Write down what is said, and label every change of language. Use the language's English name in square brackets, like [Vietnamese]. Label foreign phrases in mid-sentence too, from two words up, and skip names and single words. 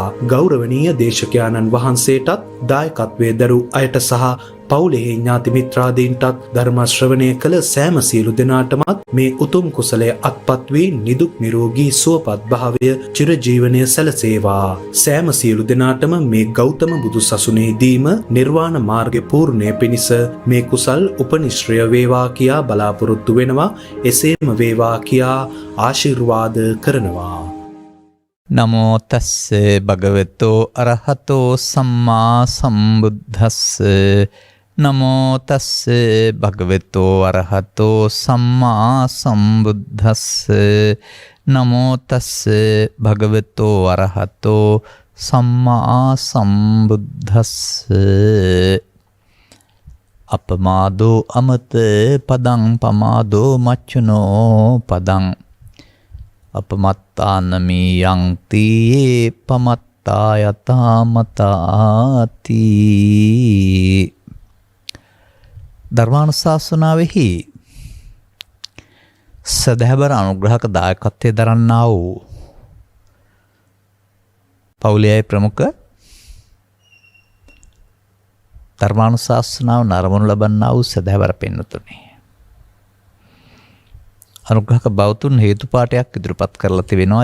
[Sinhala] ගෞරවනීය දේශකයාණන් වහන්සේටත් දායකත්වයේ දරූ අයට සහ පවුලේ ඥාති මිත්‍රාදීන්ටත් ධර්ම ශ්‍රවණය කළ සෑම සියලු දෙනාටමත් මේ උතුම් කුසලය අත්පත් වී නිදුක් නිරෝගී සුවපත් භාවය චිරජීවනය සැලසේවා. සෑම සියලු දෙනාටම මේ ගෞතම බුදු සසුනේදීම නිර්වාණ මාර්ගය පූර්ණය පිණිස මේ කුසල් උපනිශ්‍රය වේවා කියා බලාපොරොත්තු වෙනවා. එසේම වේවා කියා ආශිර්වාද කරනවා. [Pali] නමෝ තස්ස භගවතෝ අරහතෝ සම්මා සම්බුද්දස්ස. නමෝ තස්ස භගවතෝ අරහතෝ සම්මා සම්බුද්දස්ස. නමෝ තස්ස භගවතෝ අරහතෝ සම්මා සම්බුද්දස්ස. අපමාදෝ අමත පදං පමාදෝ මච්චුනෝ පදං අපමත්තානමී යන්ති පමත්තා යතාමතාති. [Sinhala] ධර්මානුශාසනාවෙහි සදහැබර අනුග්‍රහක දායකත්වයේ දරන්නා වූ පවුලේ ප්‍රමුඛ ධර්මානුශාසනාව නරඹනු ලබන්නා වූ සදහැබර පින්වතුනි, අනුග්‍රහක බෞතුන් හේතුපාඨයක් ඉදිරිපත් කරලා තිබෙනවා.